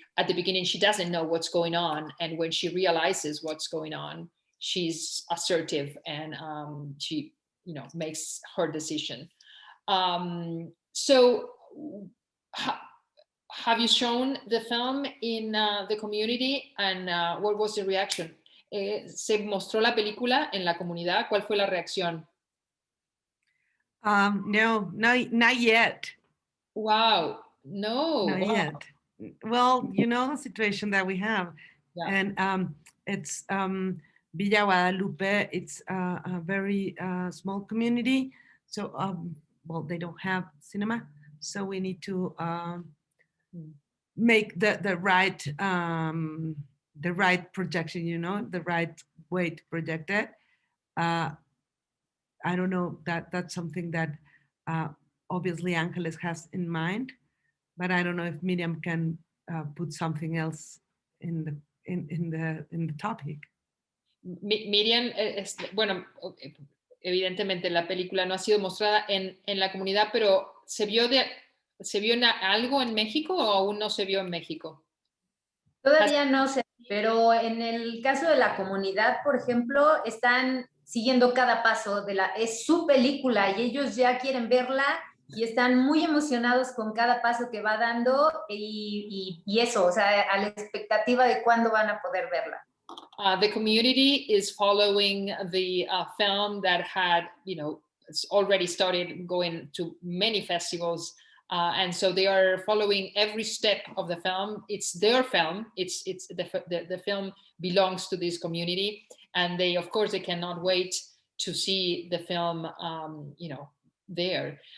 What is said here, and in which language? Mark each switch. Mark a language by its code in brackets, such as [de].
[en] At the beginning, she doesn't know what's going on, and when she realizes what's going on, she's assertive and she makes her decision. So have you shown the film in the community, and what was the reaction? [es] ¿Se mostró la película en la comunidad? ¿Cuál fue la reacción? [en] No, not yet. Wow, no. Not yet. Well, you know the situation that we have, yeah. And it's Villa Guadalupe. It's a very small community, so well, they don't have cinema, so we need to make the right projection, the right way to project it. I don't know, that's something that obviously Angeles has in mind, but I don't know if Myriam can put something else in the topic. [es] Myriam, bueno, evidentemente la película no ha sido mostrada en la comunidad, pero ¿se vio algo en México o aún no se vio en México? Todavía no sé, pero en el caso de la comunidad, por ejemplo, están siguiendo cada paso es su película y ellos ya quieren verla y están muy emocionados con cada paso que va dando y eso, o sea, a la expectativa de cuándo van a poder verla. [en] The community is following the film that had, it's already started going to many festivals. And so they are following every step of the film. It's their film. It's the film belongs to this community, and they, of course, they cannot wait to see the film. There.